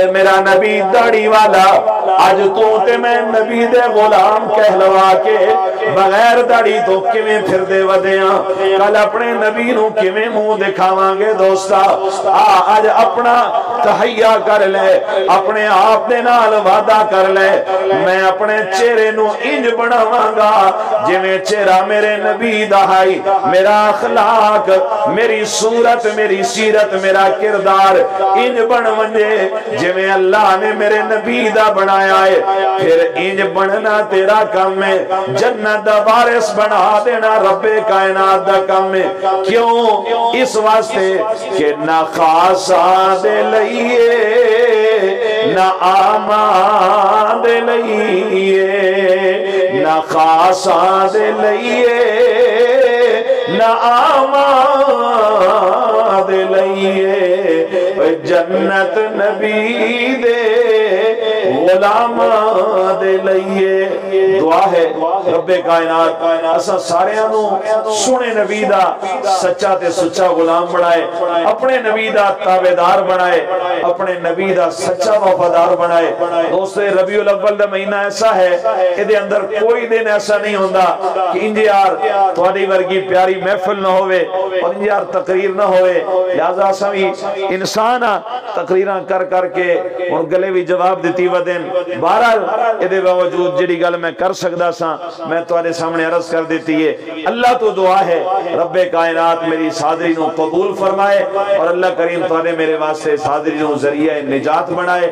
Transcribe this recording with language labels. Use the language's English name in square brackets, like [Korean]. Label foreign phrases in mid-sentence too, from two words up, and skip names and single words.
[Punjabi] میرا نبی داڑی والا، آج تو تے میں نبی دے غلام کہلوا کے بغیر داڑی تو کمیں پھر دے ودیاں، کل اپنے نبی نو کمیں منہ دکھاواں گے دوستا۔ آج اپنا تحیہ کر لے، اپنے آپ دے نال وعدہ کر لے، میں اپنے چہرے نو انج بناواں گا جویں چہرہ میرے نبی دا ہے، میرا اخلاق، میری صورت، میری سیرت، میرا کردار انج بن ونجے جویں اللہ نے میرے نبی دا بنایا ہے۔ پھر انج بننا تیرا کم ہے، جنت دا وارث بنا دینا رب کائنات دا کم ہے۔ کیوں؟ اس واسطے کہ نہ خاصاں دے لئیے نہ آمان دے لئیے، نہ خاصاں دے لئیے نہ آمان دے لئیے، جنت نبی دے غلام دے لئیے۔ دعا ہے رب کائنات اسا سارے انہوں سنے نبی دا سچا تے سچا غلام بنائے، اپنے نبی دا تابعدار بنائے، اپنے نبی دا سچا وفادار بنائے۔ دوستو ربیع الاول دا مہینہ ایسا ہے کہ اندر کوئی دن ایسا نہیں ہوندہ کہ انجی یار تواڈی ورگی پیاری محفل نہ ہوئے اور انجی یار تقریر نہ ہوئے، لہذا سوی انسان تقریراں کر کر کے اور گلے بھی جواب دیتی ودن۔ بہرحال ادھے باوجود جڑی گل میں کر سکدا سا میں تواڈے سامنے عرض کر دیتی ہے۔ اللہ تو دعا ہے رب کائنات میری اس حاضری نو قبول فرمائے اور اللہ کریم تواڈے میرے واسطے اس حاضری نو ذریعہ نجات بنائے۔